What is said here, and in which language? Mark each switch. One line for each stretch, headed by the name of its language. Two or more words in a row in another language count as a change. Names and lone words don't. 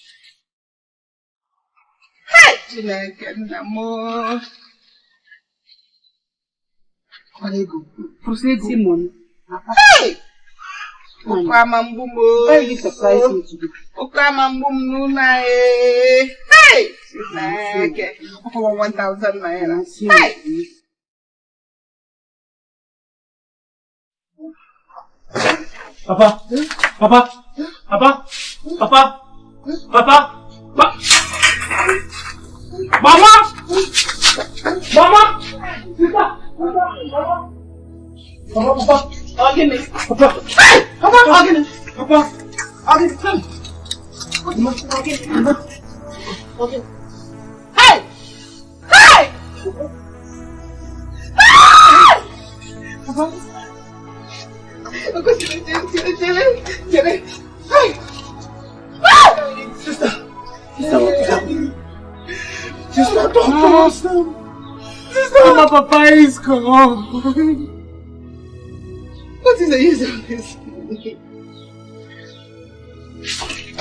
English: Hey! Money. Hey! Why you surprise me today? Hey! 1,000 naira. Hey! Papa! Papa! Papa! Papa! Papa! Mama! Mama! Papa! Papa! Agnes! Papa! Hey! Papa! Agnes! Papa! Agnes! Okay. Hey! Hey! Hey! Papa! Hey! Sister, what is happening? Sister, don't close them. Sister, Mama, Papa is gone. What is the use of this?